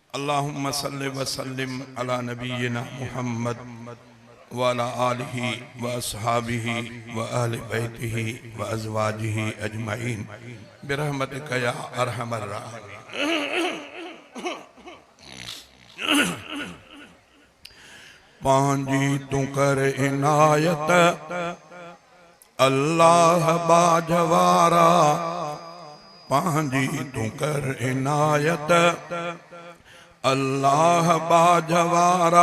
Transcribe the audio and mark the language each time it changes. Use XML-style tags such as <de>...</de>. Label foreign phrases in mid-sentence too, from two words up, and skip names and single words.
<ar>اللهم صل وسلم على نبينا محمد وعلى آله وأصحابه وأهل بيته وأزواجه أجمعين برحمتك يا أرحم الراحمين.</ar> <sd>पांजी तू कर इनायत अल्लाह बाजवारा, पांजी तू कर इनायत अल्लाह बाजवारा।</sd>